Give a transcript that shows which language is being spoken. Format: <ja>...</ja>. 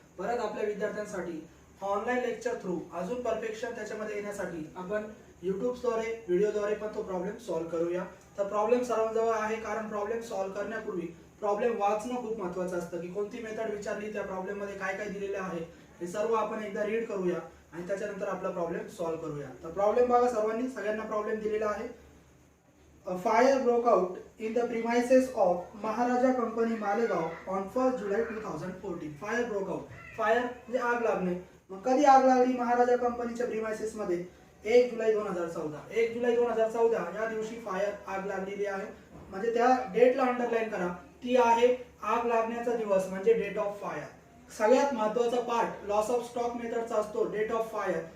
<mr>परत आपल्या विद्यार्थ्यांसाठी ऑनलाईन लेक्चर थ्रू अजून परफेक्शन त्याच्यामध्ये येण्यासाठी आपण युट्यूबद्वारे व्हिडिओद्वारे पण तो प्रॉब्लेम सॉल्व्ह करूया. तर प्रॉब्लेम सर्वांजवळ आहे, कारण प्रॉब्लेम सॉल्व्ह करण्यापूर्वी प्रॉब्लेम वाचणं खूप महत्त्वाचं असतं की कोणती मेथड विचारली, त्या प्रॉब्लेम मध्ये काय काय दिलेले आहे हे सर्व आपण एकदा रीड करूया आणि त्याच्यानंतर आपला प्रॉब्लेम सॉल्व्ह करूया. तर प्रॉब्लेम बघा, सगळ्यांना प्रॉब्लेम दिलेला आहे.</mr> <en>A fire broke out in the premises of Maharaja Company Malegaon on 1st July 2014. Fire broke out.</en> <mr>Fire म्हणजे आग लागणे. मग कधी आग लागली महाराजा कंपनीच्या प्रिमायसेस मध्ये? 1 जुलै 2014. 1 जुलै 2014 या दिवशी फायर आग लागलेली आहे. म्हणजे त्या डेटला अंडरलाईन करा. ती आहे आग लागण्याचा दिवस, म्हणजे डेट ऑफ फायर. सगळ्यात महत्त्वाचा पार्ट लॉस ऑफ स्टॉक मेथडचा असतो डेट ऑफ फायर.</mr>